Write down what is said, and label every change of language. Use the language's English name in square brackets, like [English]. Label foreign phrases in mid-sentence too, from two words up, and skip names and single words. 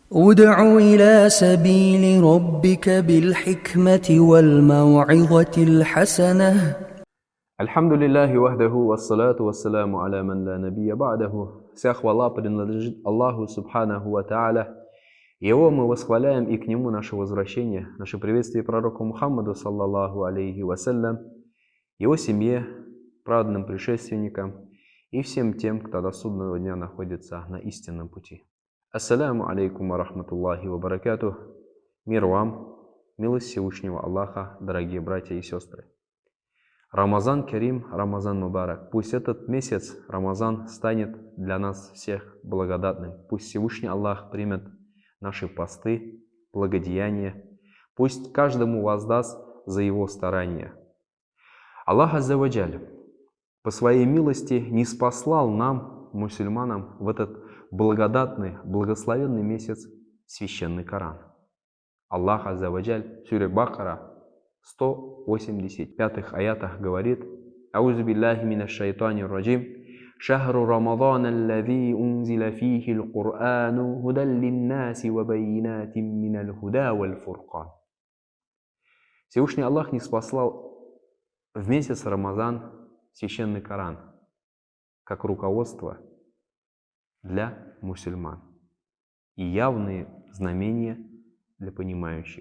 [Arabic] ادع إلى سبيل ربك بالحكمة والموعظة الحسنة. الحمد لله وحده والصلاة والسلام على من لا نبي بعده. [Russian] Вся хвала принадлежит Аллаху [Arabic] سبحانه وتعالى. [Russian] Его мы восхваляем, и к Нему наше возвращение, наше приветствие пророку Мухаммаду, [Arabic] صلى الله عليه وسلم, [Russian] его семье, праведным предшественникам и всем тем, кто до судного дня находится на истинном пути. [Arabic] السلام عليكم ورحمة الله وبركاته. [Russian] Мир вам, милость Всевышнего Аллаха, дорогие братья и сестры. [Arabic] رمضان كريم، رمضان مبارك. [Russian] Пусть этот месяц, Рамазан, станет для нас всех благодатным. Пусть Всевышний Аллах примет наши посты, благодеяния. Пусть каждому воздаст за его старания. [Arabic] الله عز وجل [Russian] по своей милости ниспослал нам, мусульманам, в этот благодатный, благословенный месяц священный Коран. [Arabic] الله عز وجل [Russian] в суре Бакара 185 аятах говорит: [Arabic] «أعوذ بالله من الشيطان الرجيم. شهر رمضان الذي أنزل فيه القرآن هدى للناس وبينات من الهدى والفرقان». [Russian] Всевышний Аллах ниспослал в месяц Рамазан священный Коран как руководство для мусульман и явные знамения для понимающих.